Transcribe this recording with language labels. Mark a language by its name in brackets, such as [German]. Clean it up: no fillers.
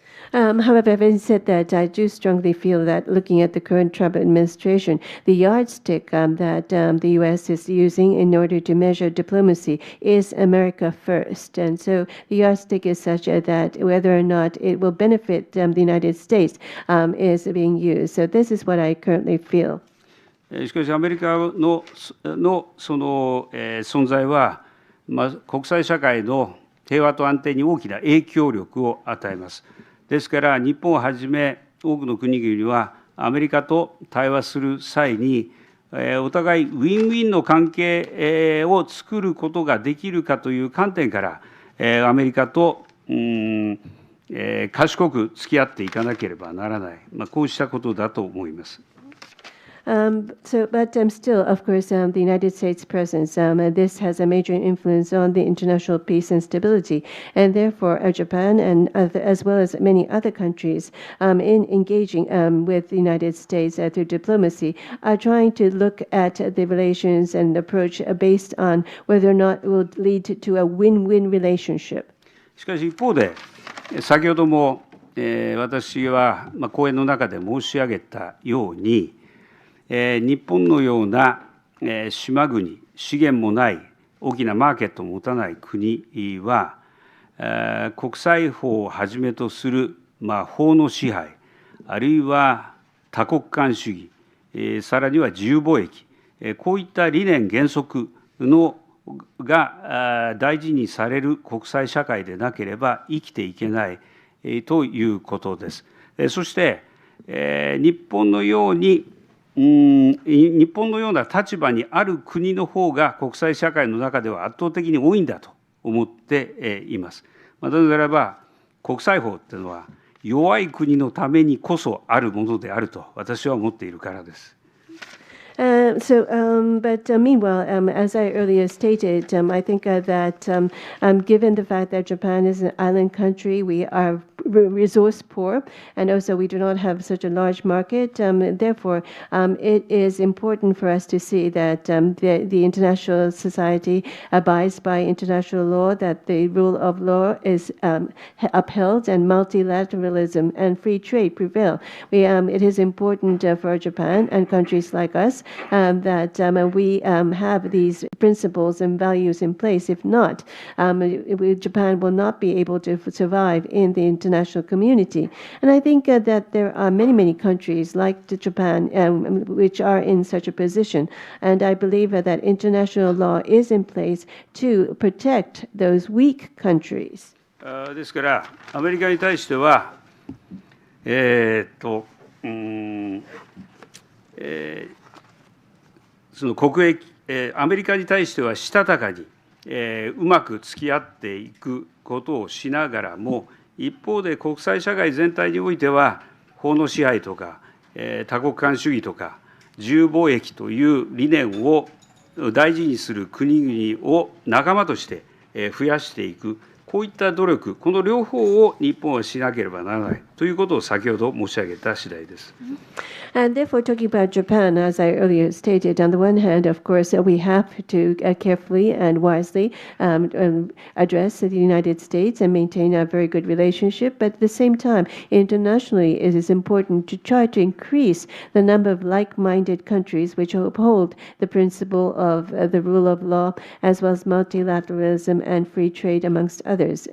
[English] However, having said that, I do strongly feel that looking at the current Trump administration, the yardstick that the U.S. is using in order to measure diplomacy is America first. And so the yardstick is such that whether or not it will benefit the United States is being used. So this is what I currently feel. [Japanese] しかし、アメリカのその存在は、国際社会の平和と安定に大きな影響力を与えます。ですから、日本をはじめ多くの国々はアメリカと対話する際に、お互いウィンウィンの関係を作ることができるかという観点から、アメリカと賢く付き合っていかなければならない、こうしたことだと思います。 [English] But still, of course, the United States' presence, this has a major influence on the international peace and stability, and therefore Japan and as well as many other countries in engaging with the United States through diplomacy are trying to look at the relations and approach based on whether or not it will lead to a win-win relationship. [Japanese] しかし一方で、先ほども、私は、講演の中で申し上げたように、日本のような、島国、資源もない大きなマーケットを持たない国は、国際法をはじめとする、法の支配、あるいは多国間主義、さらには自由貿易、こういった理念原則が大事にされる国際社会でなければ生きていけないということです。そして日本のような立場にある国の方が国際社会の中では圧倒的に多いんだと思っています。なぜならば国際法というのは弱い国のためにこそあるものであると私は思っているからです。 [English] But meanwhile, as I earlier stated, I think that given the fact that Japan is an island country, we are resource poor, and also we do not have such a large market. Therefore, it is important for us to see that the international society abides by international law, that the rule of law is upheld, and multilateralism and free trade prevail. It is important for Japan and countries like us that we have these principles and values in place. If not, Japan will not be able to survive in the international community. And I think that there are many countries like Japan which are in such a position. And I believe that international law is in place to protect those weak countries. [Japanese] ですからアメリカに対してはその国益、アメリカに対してはしたたかに、うまく付き合っていくことをしながらも、一方で国際社会全体においては、法の支配とか、多国間主義とか、自由貿易という理念を大事にする国々を仲間として増やしていく、こういった努力、この両方を日本はしなければならないということを先ほど申し上げた次第です。 [English] And therefore, talking about Japan, as I earlier stated, on the one hand, of course, we have to carefully and wisely address the United States and maintain a very good relationship. But at the same time, internationally, it is important to try to increase the number of like-minded countries which uphold the principle of the rule of law, as well as multilateralism and free trade amongst others.